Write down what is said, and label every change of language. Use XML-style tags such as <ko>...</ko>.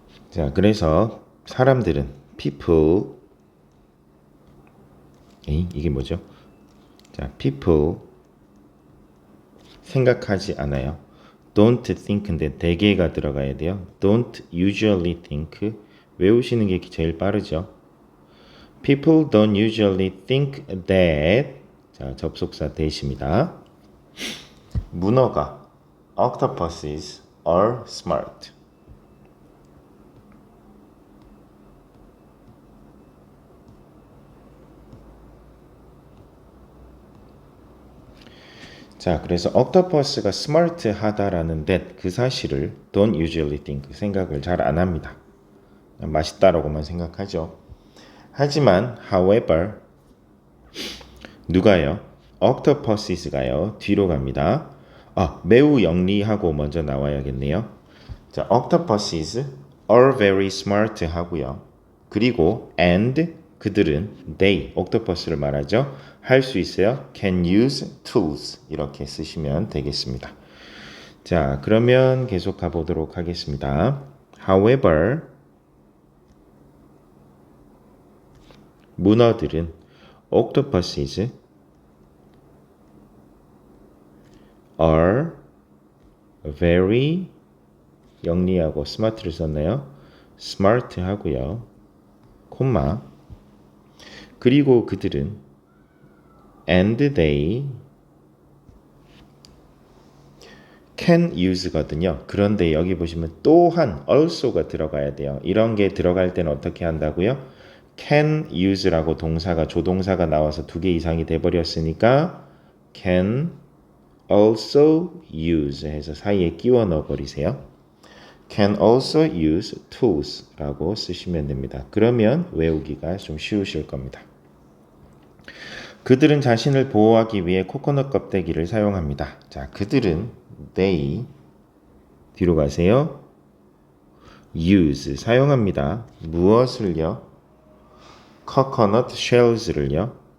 <ko>자, 그래서 사람들은 people 이게 뭐죠? 자, people 생각하지 않아요. don't think인데 대개가 들어가야 돼요.</ko> <en>don't usually think</en> <ko>외우시는 게 제일 빠르죠.</ko> <en>people don't usually think that</en> <ko>자, 접속사</ko> <en>that입니다.</en> <ko>문어가</ko> <en>octopuses are smart.</en> <ko>자, 그래서 octopus가 smart하다라는 that 그 사실을 don't usually think 생각을 잘 안 합니다. 맛있다라고만 생각하죠. 하지만 however 누가요? octopus가요. 뒤로 갑니다. 매우 영리하고 먼저 나와야겠네요.</ko> <en>자, octopuses are very smart 하고요.</en> <ko>그리고 and 그들은 they octopus를 말하죠. 할 수 있어요.</ko> <en>can use tools</en> <ko>이렇게 쓰시면 되겠습니다. 자, 그러면 계속 가보도록 하겠습니다.</ko> <en>however</en> <ko>문어들은</ko> <en>octopuses are very 영리하고 smart를 썼네요. smart 하고요.</en> <ko>콤마 그리고 그들은 and they</ko> <en>can use거든요.</en> <ko>그런데 여기 보시면 또한 also가 들어가야 돼요. 이런 게 들어갈 때는 어떻게 한다고요? can use라고 동사가 조동사가 나와서 두 개 이상이 돼버렸으니까 can also use 해서 사이에 끼워 넣어 버리세요.</ko> <en>can also use tools라고 쓰시면 됩니다.</en> <ko>그러면 외우기가 좀 쉬우실 겁니다. 그들은 자신을 보호하기 위해 코코넛 껍데기를 사용합니다. 자, 그들은 they 뒤로 가세요. use 사용합니다. 무엇을요?</ko> <en>coconut shells를요.</en>